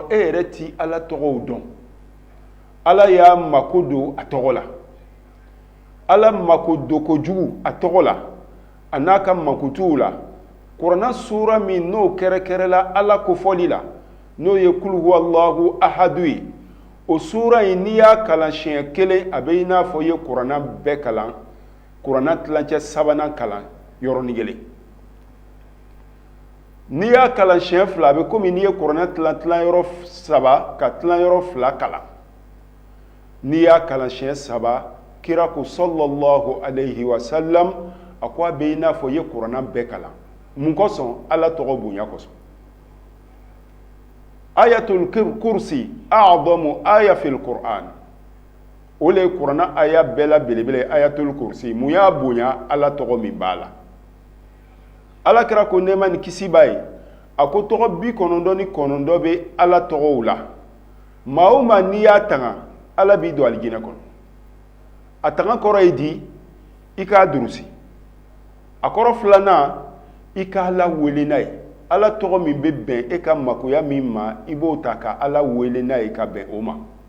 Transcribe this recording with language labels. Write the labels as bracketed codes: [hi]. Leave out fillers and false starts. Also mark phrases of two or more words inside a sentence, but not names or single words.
[bm] e yɛrɛ ti ala tɔgɔw dɔn ala y'a mako don a tɔgɔ la ala mako don kojugu a tɔgɔ la a n'a ka makutuw la kuranɛ sura min n'o kɛrɛkɛrɛla ala kofɔli la n'o ye [ar] قل هو الله أحد [bm] ye o sura in n'i y'a kalan siɲɛ kelen a bɛ i n'a fɔ i ye kuranɛ bɛɛ kalan kuranɛ tilancɛ sabanan kalan yɔrɔnin kelen n'i y'a kalan siɲɛ fila a bɛ komi n'i ye kuranɛ tilan yɔrɔ saba ka tilan yɔrɔ fila kalan n'i y'a kalan siɲɛ saba kira ko [ar] صلى الله عليه وسلم [bm] a ko a bɛ i n'a fɔ i ye kuranɛ bɛɛ kalan mun kosɔn ala tɔgɔ bonya kosɔn [ar] آية الكرسي أعظم آية في القرآن [bm] o le kuranɛ aya bɛɛ la belebele [ar] آية الكرسي [bm] mun y'a bonya ala tɔgɔ min b'a la ala kira ko nɛɛma ni kisi b'a ye a ko tɔgɔ 99 bɛ ala tɔgɔw la maa o maa n'i y'a tanga ala b'i don alijinɛ kɔnɔ a tanga kɔrɔ ye di i k'a durusi a kɔrɔ filanan i ka ala wele n'a ye ala tɔgɔ min bɛ bɛn e ka makoya min ma i b'o ta ka ala wele n'a ye ka bɛn o ma